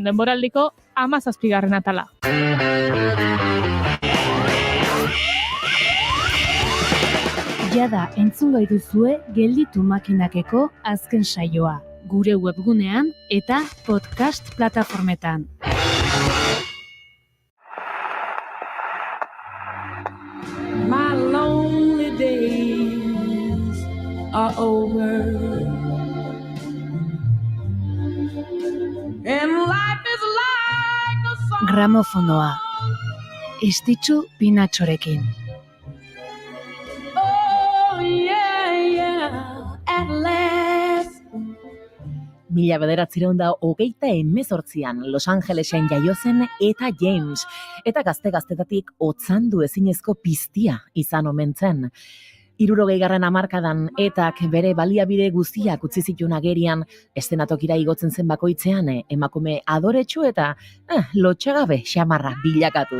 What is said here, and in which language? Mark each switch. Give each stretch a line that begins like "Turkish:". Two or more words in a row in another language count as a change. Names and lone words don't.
Basque: denboraldiko 17. atala. Jada entzun duzue Gelditu Makinakeko azken saioa, gure webgunean eta podcast plataformetan.
English: My lonely days are over, and life is like a song.
Basque: Gramofonoa, Estitxu Pinatxorekin.
English: Oh yeah, yeah, at last.
Basque: 1928an Los Angelesen jaio zen Eta James, eta gazte-gaztetatik otzandu ezinezko piztia izan omen zen. 60. hamarkadan Etak bere baliabide guztiak utzi zituen agerian, eszenatokira igotzen zen bakoitzean emakume adoretsu eta lotxagabe xamarra bilakatuz.